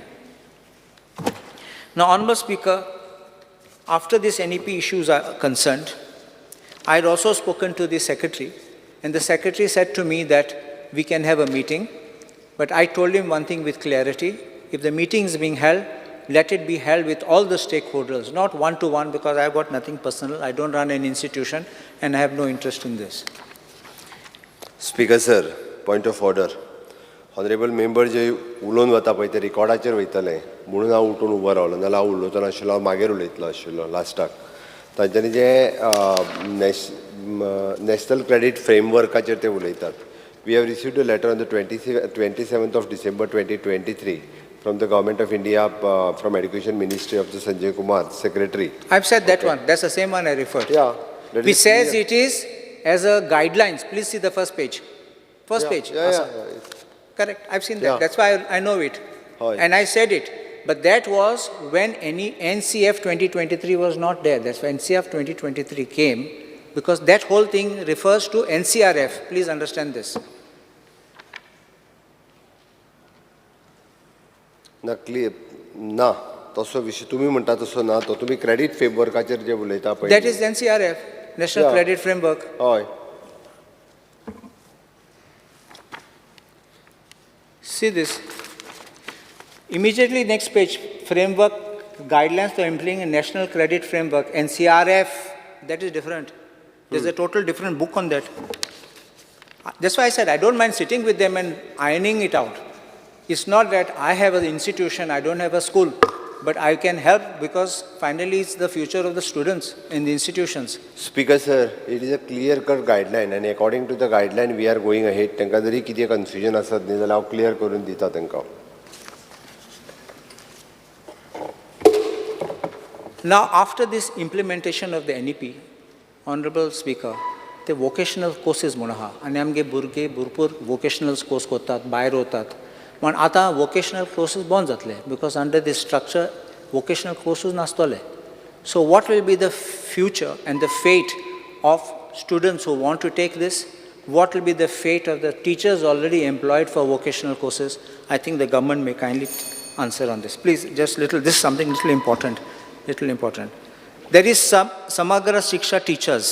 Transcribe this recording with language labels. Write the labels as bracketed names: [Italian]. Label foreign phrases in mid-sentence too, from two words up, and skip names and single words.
[English] Now, Honorable Speaker, after this NEP issues are concerned, I had also spoken to the Secretary, and the Secretary said to me that we can have a meeting, but I told him one thing with clarity: if the meeting is being held, let it be held with all the stakeholders, not one-to-one, because I've got nothing personal, I don't run an institution, and I have no interest in this. Speaker sir, point of order. Honorable member [Konkani] जे उलोवन वता पळय ते रिकॉर्डाचेर वयतले म्हणून हांव उठून उबो रावलो, नाल्यार हांव उलोवचो नाशिल्लो, हांव मागीर उलयतलो आशिल्लो लास्टाक. तांच्यांनी जे [English] national credit frameworkacher [Konkani] ते उलयतात. [English] We have received a letter on the 27th of December 2023 from the Government of India, from Education Ministry of the Sanjay Kumar, Secretary. I've said that one. That's the same one I referred. Yeah. Which says it is as a guidelines. Please see the first page. First page. Yeah. Correct. I've seen that. Yeah. That's why I know it. And I said it. But that was when any NCF 2023 was not there. That's when NCF 2023 came, because that whole thing refers to NCRF. Please understand this. [Konkani] ना क्लियर ना तसो विषय तुम्ही म्हणटा तसो ना तो तुम्ही [English] credit frameworkacher [Konkani] जे उलयता पळय [English] That is NCRF, National Credit Framework. [Konkani] हय. [English] See this. Immediately next page, framework guidelines for implementing a national credit framework, NCRF. That is different. There's a total different book on that. That's why I said I don't mind sitting with them and ironing it out. It's not that I have an institution, I don't have a school, but I can help because finally it's the future of the students in the institutions. Speaker sir, it is a clear-cut guideline, and according to the guideline we are going ahead. [Konkani] तांकां जरी कितें confusion आसत न्ही जाल्यार हांव clear करून दिता तांकां. [English] Now, after this implementation of the NEP, Honorable Speaker, [Konkani] ते [English] vocational courses [Konkani] म्हूण आहा आनी आमगे भुरगे भरपूर [English] vocational course [Konkani] करतात भायर वतात पण आतां [English] vocational courses [Konkani] बंद जातले [English] because under these structure vocational courses [Konkani] नासतले [English] so what will be the future and the fate of students who want to take this? What will be the fate of the teachers already employed for vocational courses? I think the government may kindly answer on this. Please, just little, this is something little important. There is Samagra Shiksha Teachers.